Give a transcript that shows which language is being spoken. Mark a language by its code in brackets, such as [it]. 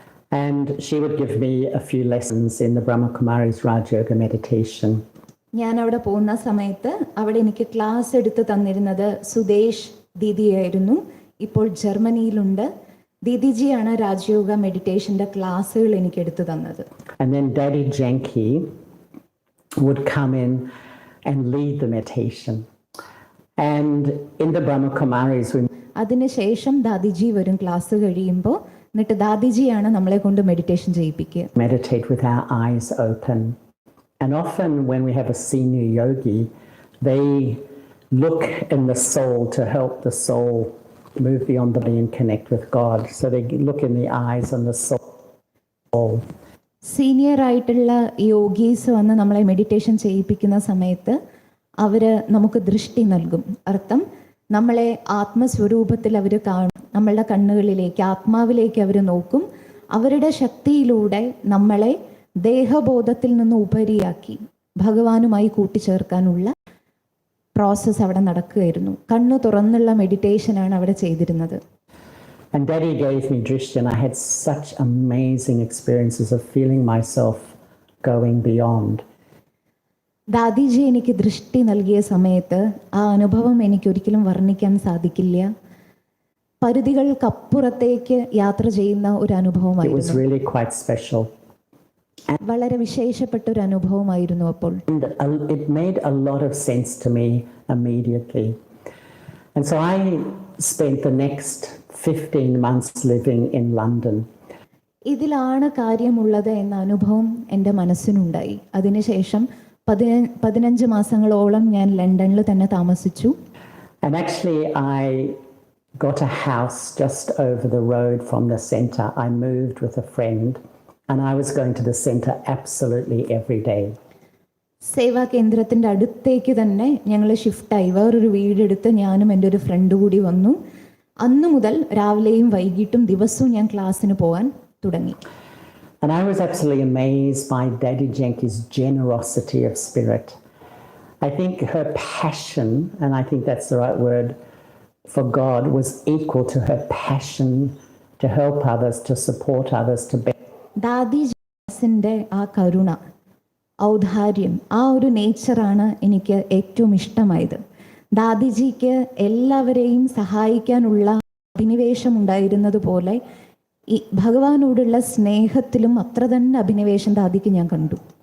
[en] And she would give me a few lessons in the BrahmaKumaris Rajayoga Meditation. [ml] ഞാൻ അവിടെ പോകുന്ന സമയത്ത് അവിടെ എനിക്ക് ക്ലാസ് എടുത്ത് തന്നിരുന്നത് സുദേശ് ദീദിയായിരുന്നു. ഇപ്പോൾ ജർമ്മനിയിലുണ്ട്. ദീദിജിയാണ് രാജയോഗ മെഡിറ്റേഷന്റെ ക്ലാസ്സുകൾ എനിക്ക് എടുത്തു തന്നത്. [en] And then Dadi Janki would come in and lead the meditation. And in the BrahmaKumaris [ml] അതിനുശേഷം ദാദിജി വരും ക്ലാസ് കഴിയുമ്പോൾ. എന്നിട്ട് ദാദിജിയാണ് നമ്മളെ കൊണ്ട് meditation ചെയ്യിപ്പിക്കുക. [en] Meditate with our eyes open. And often when we have a senior yogi, they look in the soul to help the soul move beyond the body and connect with God. So they look in the eyes and the soul. [ml] Senior ആയിട്ടുള്ള യോഗീസ് വന്ന് നമ്മളെ meditation ചെയ്യിപ്പിക്കുന്ന സമയത്ത് അവർ നമുക്ക് ദൃഷ്ടി നൽകും. അർത്ഥം, നമ്മളെ ആത്മസ്വരൂപത്തിൽ അവർ കാണും, നമ്മളുടെ കണ്ണുകളിലേക്ക്, ആത്മാവിലേക്ക് അവർ നോക്കും. അവരുടെ ശക്തിയിലൂടെ നമ്മളെ ദേഹബോധത്തിൽ നിന്ന് ഉപരിയാക്കി ഭഗവാനുമായി കൂട്ടിച്ചേർക്കാനുള്ള പ്രോസസ്സ് അവിടെ നടക്കുകയായിരുന്നു. കണ്ണ് തുറന്നുള്ള മെഡിറ്റേഷനാണ് അവിടെ ചെയ്തിരുന്നത്. [en] And Daddy gave me drishti, and I had such amazing experiences of feeling myself going beyond. [ml] ദാദിജി എനിക്ക് ദൃഷ്ടി നൽകിയ സമയത്ത് ആ അനുഭവം എനിക്കൊരിക്കലും വർണ്ണിക്കാൻ സാധിക്കില്ല. പരിധികൾക്കപ്പുറത്തേക്ക് യാത്ര ചെയ്യുന്ന ഒരു [en] It was [ml] അനുഭവമായിരുന്നു. [en] really quite special. [ml] വളരെ വിശേഷപ്പെട്ട ഒരു അനുഭവമായിരുന്നു അപ്പോൾ. [en] And it made a lot of sense to me immediately. And so I spent the next 15 months living in London. [ml] ഇതിലാണ് കാര്യമുള്ളത് എന്ന അനുഭവം എൻ്റെ മനസ്സിനുണ്ടായി. അതിനുശേഷം 15 മാസങ്ങളോളം ഞാൻ ലണ്ടനിൽ തന്നെ താമസിച്ചു. [en] And actually I got a house just over the road from the centre. I moved with a friend and I was going to the centre absolutely every day. [ml] സേവാ കേന്ദ്രത്തിൻ്റെ അടുത്തേക്ക് തന്നെ ഞങ്ങൾ ഷിഫ്റ്റായി. വേറൊരു വീടെടുത്ത് ഞാനും എൻ്റെ ഒരു ഫ്രണ്ട് കൂടി വന്നു. അന്നു മുതൽ രാവിലെയും വൈകിട്ടും ദിവസവും ഞാൻ ക്ലാസ്സിന് പോകാൻ തുടങ്ങി. [en] And I was absolutely amazed by Dadi Janki's generosity of spirit. I think her passion, and I think that's the right word for God, was equal to her passion to help others, to support others, to be. [ml] ദാദി ജാസിൻ്റെ ആ കരുണ, ഔദാര്യം, ആ ഒരു നേച്ചറാണ് എനിക്ക് ഏറ്റവും ഇഷ്ടമായത്. ദാദിജിക്ക് എല്ലാവരെയും സഹായിക്കാനുള്ള അഭിനിവേശം ഉണ്ടായിരുന്നത് പോലെ ഈ ഭഗവാനോടുള്ള സ്നേഹത്തിലും അത്ര തന്നെ അഭിനിവേശം ദാദിക്ക് ഞാൻ കണ്ടു.